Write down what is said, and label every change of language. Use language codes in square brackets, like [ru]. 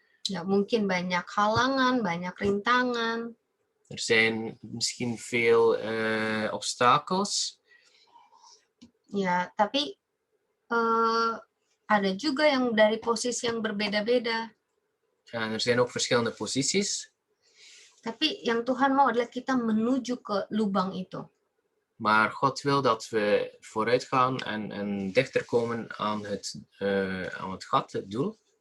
[id] Ya, mungkin banyak halangan, banyak rintangan. [nl] Er zijn misschien veel obstakels. [id] Ya, tapi ada juga yang dari posisi yang berbeda-beda. [nl] En er zijn ook verschillende posities. [id] Tapi yang Tuhan mau adalah kita menuju ke lubang itu. [nl] Maar God wil dat we vooruit gaan en dichter komen aan het gat, het doel.